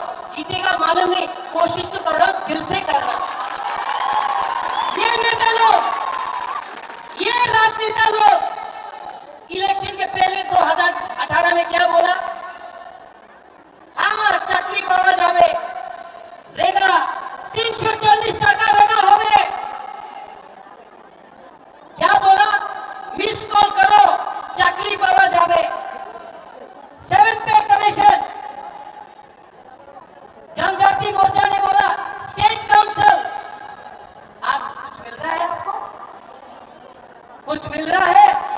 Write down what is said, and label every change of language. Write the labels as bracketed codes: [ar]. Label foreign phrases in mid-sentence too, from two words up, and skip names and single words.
[hi] जीतेगा मालूम नहीं, कोशिश तो कर रहा हूं, दिल से कर रहा हूं। ये नेता लोग, ये राजनेता लोग इलेक्शन के पहले 2018 में क्या बोला? [bn] হ্যাঁ, চাকরি পাওয়া যাবে, রেগা 340 টাকা রেগা হবে। [hi] क्या बोला? [en] miss call [bn] করো, চাকরি পাওয়া যাবে। [en] 7 pay commission. [hi] जनजाति मोर्चा ने बोला [en] state council. [hi] आज कुछ मिल रहा है आपको? कुछ मिल रहा है?